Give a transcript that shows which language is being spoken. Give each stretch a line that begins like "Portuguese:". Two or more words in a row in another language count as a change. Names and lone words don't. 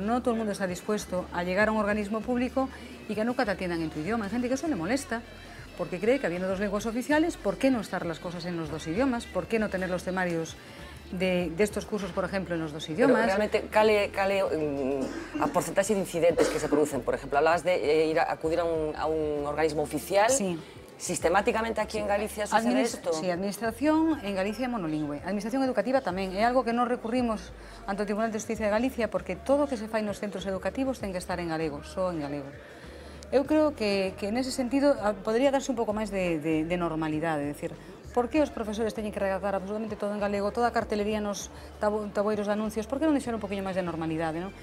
Spanish: No todo el mundo está dispuesto a llegar a un organismo público y que nunca te atiendan en tu idioma. Hay gente que eso le molesta porque cree que habiendo dos lenguas oficiales, ¿por qué no estar las cosas en los dos idiomas? ¿Por qué no tener los temarios de estos cursos, por ejemplo, en los dos idiomas? Pero realmente,
Galician: cale a
Spanish: porcentaje de incidentes que se producen, por ejemplo, hablabas de acudir a un organismo oficial. Sí. ¿Sistemáticamente aquí en Galicia sucede esto?
Galician: Sí, administración en Galicia monolingüe. Administración educativa tamén. É algo que non recurrimos ante o Tribunal de Justicia de Galicia porque todo o que se fai nos centros educativos ten que estar en galego, só en galego. Eu creo que nese sentido podría darse un pouco máis de normalidade, é dicir, por que os profesores teñen que redactar absolutamente todo en galego, toda a cartelería nos taboiros de anuncios, por que non deixar un poquinho máis de normalidade, non?